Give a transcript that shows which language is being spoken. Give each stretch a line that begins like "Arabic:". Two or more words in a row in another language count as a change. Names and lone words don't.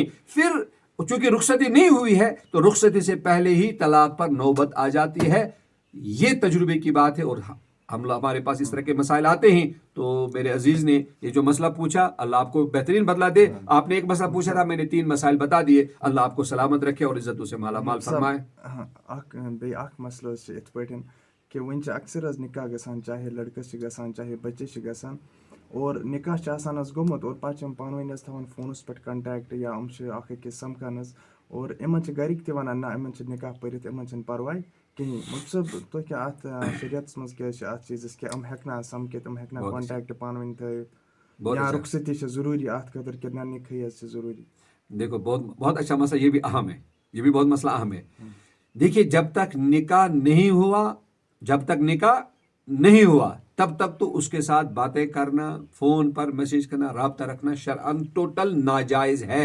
Urdu: پھر چونکہ رخصتی نہیں ہوئی ہے تو رخصتی سے پہلے ہی طلاق پر نوبت آ جاتی ہے. یہ تجربے کی بات ہے، اور ہمارے پاس اس طرح کے مسائل آتے ہیں. تو میرے عزیز نے یہ جو مسئلہ پوچھا، اللہ آپ کو بہترین بدلہ دے. آپ نے ایک مسئلہ پوچھا تھا، میں نے 3 مسائل بتا دیے. اللہ آپ کو سلامت رکھے اور عزتوں سے مالا مال فرمائے.
Kashmiri: اکھ مسئلہ ات پٲٹھۍ کہ وۄنۍ اکثر نکاح گژھان، چاہے لڑکس گژھان چاہے بچس گژھان، اور نکاح آسان گوٚمُت، اور پتہٕ چھِ پانہٕ ؤنۍ تھاوان فونس پٮ۪ٹھ کنٹیکٹ، یا اکھ أکِس سمکھان، اور یِمن چھِ گرِکۍ تہِ ونان نہ یِمن چھِ نکاح پٔرِتھ، یِمن چھِنہٕ پرواے کِہیٖنۍ. مفتی صٲب، تُہۍ کیٛاہ اتھ شریعتس منٛز کیٛاہ چھِ اتھ چیٖزس کہِ یِم ہٮ۪کنا سمکھِتھ، یِم ہٮ۪کنا کنٹیکٹ پانہٕ ؤنۍ تھٲوِتھ، یا رخصتی چھِ ضروٗری اتھ خٲطرٕ کِنہٕ نہ نکاحٕے یٲژ چھِ ضروٗری؟
Urdu: دیکھو، بہت اچھا مسئلہ، یہ بھی اہم ہے، یہ بھی بہت مسئلہ اہم ہے. دیکھیے، جب تک نکاح نہیں ہوا تب تک تو اس کے ساتھ باتیں کرنا، فون پر میسج کرنا، رابطہ رکھنا شرعاً ٹوٹل ناجائز ہے.